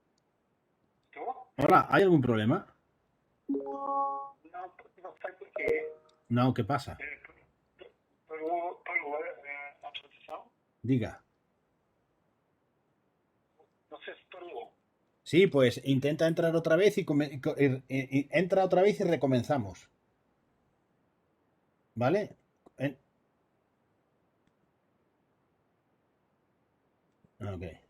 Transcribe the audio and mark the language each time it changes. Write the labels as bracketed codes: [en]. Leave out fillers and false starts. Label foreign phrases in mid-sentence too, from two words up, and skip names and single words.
[es] Hola, ¿hay algún problema? [pt] Não sei porquê. [es] No, ¿qué pasa? [pt] Parou a atualização. Diga. Não sei se parou. [es] Sí, pues intenta entrar otra vez y entra otra vez y recomenzamos. ¿Vale? Ok.